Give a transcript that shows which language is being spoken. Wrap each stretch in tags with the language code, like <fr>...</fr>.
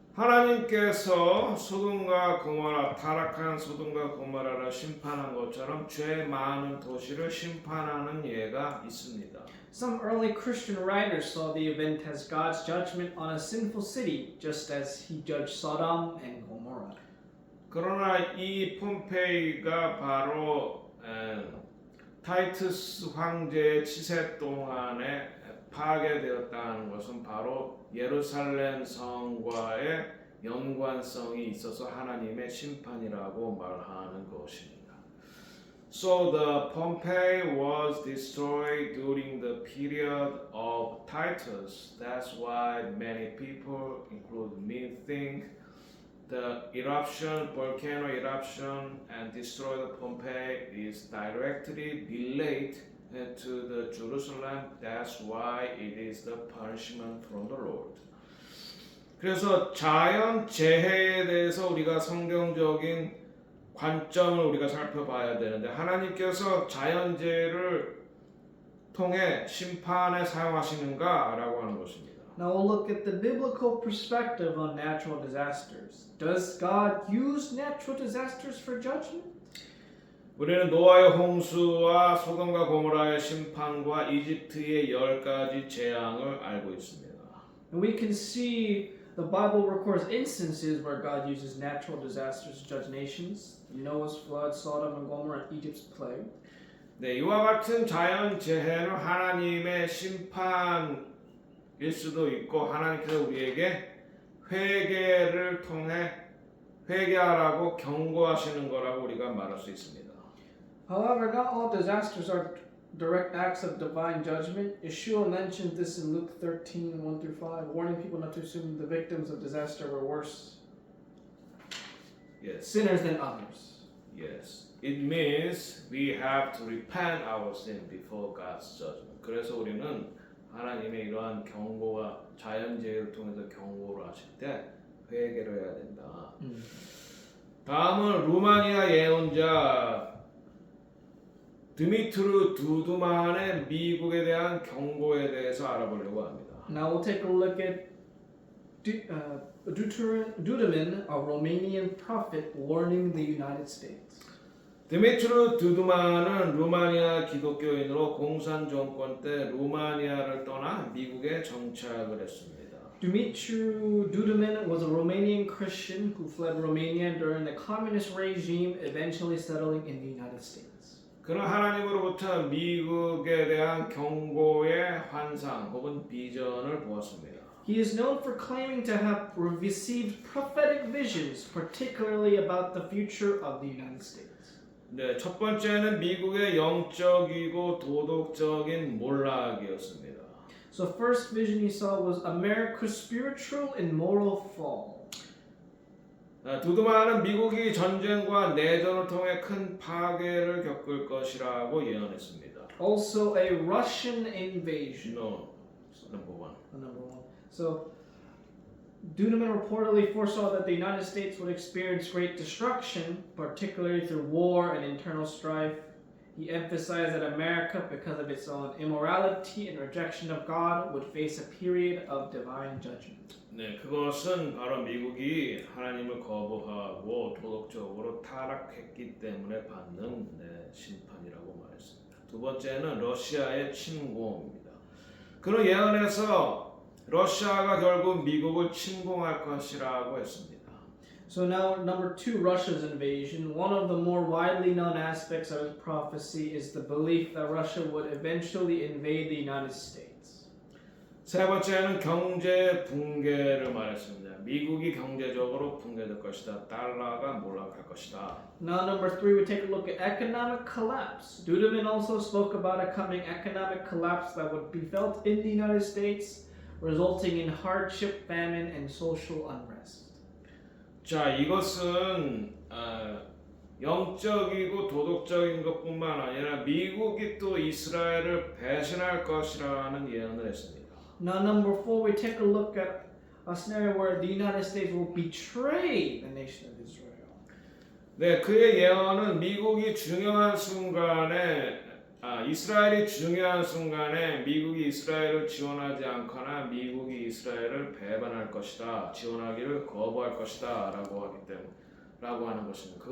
<ko>하나님께서 소돔과 고모라 타락한 소돔과 고모라를 심판한 것처럼 죄 많은 도시를 심판하는 예가 있습니다.</ko> <en>Some early Christian writers saw the event as God's judgment on a sinful city, just as he judged Sodom and Gomorrah.</en> <ko>그러나 이 폼페이가 바로 타이투스 황제의 치세 동안에 파괴되었다는 것은 바로 예루살렘 성과의 연관성이 있어서 하나님의 심판이라고 말하는 것입니다.</ko> <en>So the Pompeii was destroyed during the period of Titus. That's why many people, including me, think the eruption, volcano eruption, and destroy the Pompeii is directly related to the Jerusalem. That's why it is the punishment from the Lord.</en> <ko>그래서 자연 재해에 대해서 우리가 성경적인 관점을 우리가 살펴봐야 되는데 하나님께서 자연 재해를 통해 심판에 사용하시는가라고 하는 것입니다.</ko> <en>Now we'll look at the biblical perspective on natural disasters. Does God use natural disasters for judgment?</en> <ko>우리는 노아의 홍수와 소돔과 고모라의 심판과 이집트의 10가지 재앙을 알고 있습니다.</ko> <en>And we can see the Bible records instances where God uses natural disasters to judge nations. Noah's flood, Sodom and Gomorrah, and Egypt's plague.</en> <ko>네, 이와 같은 자연 재해는 하나님의 심판일 수도 있고 하나님께서 우리에게 회개를 통해 회개하라고 경고하시는 거라고 우리가 말할 수 있습니다.</ko> <en>However, not all disasters are direct acts of divine judgment. Yeshua mentioned this in Luke 13, 1-5, warning people not to assume the victims of disaster were worse Yes. sinners than others. Yes. It means we have to repent our sin before God's judgment.</en> <ko>그래서 우리는 하나님의 이러한 경고와 자연재해를 통해서 경고를 하실 때 회개를 해야 된다. 다음은 루마니아 예언자 드미트루 두두만의 미국에 대한 경고에 대해서 알아보려고 합니다.</ko> <en>Now we'll take a look at Duduman, a Romanian prophet, warning the United States.</en> <ko>드미트루 두두만은 루마니아 기독교인으로 공산 정권 때 루마니아를 떠나 미국에 정착을 했습니다.</ko> <en>Dumitru Duduman was a Romanian Christian who fled Romania during the communist regime, eventually settling in the United States.</en> <ko>그는 하나님으로부터 미국에 대한 경고의 환상 혹은 비전을 보았습니다.</ko> <en>He is known for claiming to have received prophetic visions, particularly about the future of the United States.</en> <ko>네, 첫 번째는 미국의 영적이고 도덕적인 몰락이었습니다.</ko> <en>So first vision he saw was America's spiritual and moral fall.</en> <ko>두두만은 미국이 전쟁과 내전을 통해 큰 파괴를 겪을 것이라고 예언했습니다.</ko> <en>Also a Russian invasion. No, number one. Number one. So Duduman reportedly foresaw that the United States would experience great destruction, particularly through war and internal strife. He emphasized that America, because of its own immorality and rejection of God, would face a period of divine judgment.</en> <ko>네, 그것은 바로 미국이 하나님을 거부하고 도덕적으로 타락했기 때문에 받는 심판이라고 말했습니다. 두 번째는 러시아의 침공입니다. 그는 예언에서 러시아가 결국 미국을 침공할 것이라고 했습니다.</ko> <en>So now, number two, Russia's invasion. One of the more widely known aspects of his prophecy is the belief that Russia would eventually invade the United States.</en> <ko>세 번째는 경제 붕괴를 말했습니다. 미국이 경제적으로 붕괴될 것이다. 달러가 몰락할 것이다.</ko> <en>Now, number 3, we take a look at economic collapse. Dudeman also spoke about a coming economic collapse that would be felt in the United States, resulting in hardship, famine, and social unrest.</en> <ko>자, 이것은 영적이고 도덕적인 것뿐만 아니라 미국이 또 이스라엘을 배신할 것이라는 예언을 했습니다.</ko> <en>Now, number 4, we take a look at a scenario where the United States will betray the nation of Israel.</en> <ko>네, 그의 예언은 미국이 중요한 순간에 이스라엘이 중요한 순간에 미국이 이스라엘을 지원하지 않거나 미국이 이스라엘을 배반할 것이다, 지원하기를 거부할 것이다라고 하기 때문에 라고 하는 것입니다.</ko>